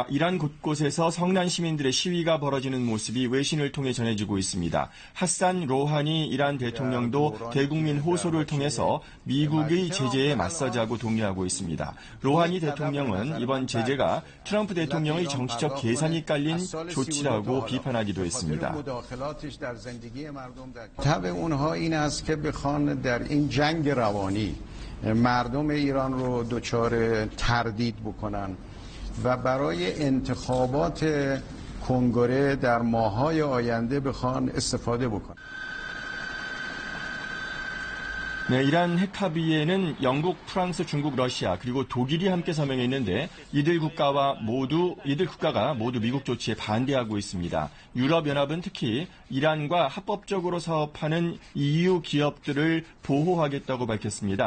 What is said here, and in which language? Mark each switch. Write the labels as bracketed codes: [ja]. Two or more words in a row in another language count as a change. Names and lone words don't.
[ko] 이란 곳곳에서 성난 시민들의 시위가 벌어지는 모습이 외신을 통해 전해지고 있습니다. 하산 로하니 이란 대통령도 대국민 호소를 통해서 미국의 제재에 맞서자고 독려하고 있습니다. 로하니 대통령은 이번 제재가 트럼프 대통령의 정치적 계산이 깔린 조치라고 비판하기도 했습니다. [fa] و برای انتخابات کنگره در ماه‌های آینده بخوان استفاده بکنن. [ko] 네, 이란 핵 합의에는 영국, 프랑스, 중국, 러시아 그리고 독일이 함께 서명했는데 이들 국가가 모두 미국 조치에 반대하고 있습니다. 유럽연합은 특히 이란과 합법적으로 사업하는 EU 기업들을 보호하겠다고 밝혔습니다.